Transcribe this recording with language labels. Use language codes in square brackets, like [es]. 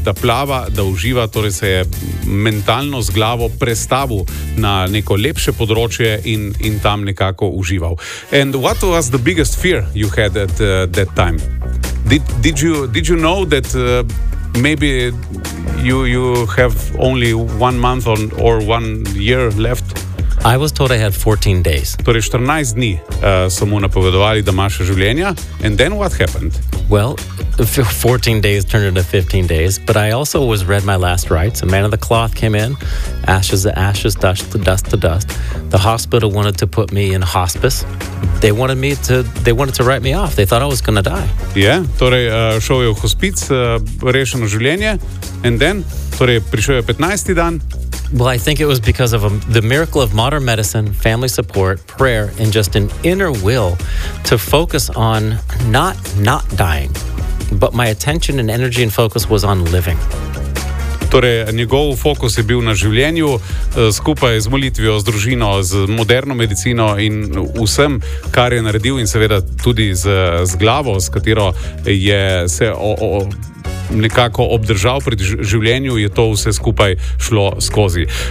[sl] Da plava, da uživa, torej se je mentalno z glavo prestavil na neko lepše področje in tam nekako užival. [en] And what was the biggest fear you had at that time? Did you know that maybe you have only 1 month or 1 year left? I was told I had 14 days. [sl] Torej 14 dni so mu napovedovali, da ima še življenja. [en] And then what happened? Well, 14 days turned into 15 days, but I also was read my last rites. A man of the cloth came in, ashes to ashes, dust to dust to dust. The hospital wanted to put me in hospice. They wanted to write me off. They thought I was going to die. [sl] Yeah, torej šel je v hospic, rešeno življenje. [en] And then, [sl] torej prišel je 15. dan. [en] Well, I think it was because of the miracle of modern medicine, family support, prayer, and just an inner will to focus on not dying, but my attention and energy and focus was on living. [sl] Torej, njegov fokus je bil na življenju, skupaj z molitvijo, z družino, z moderno medicino in vsem, kar je naredil in seveda tudi z glavo, s katero je se nekako obdržal pri življenju, je to vse skupaj šlo skozi.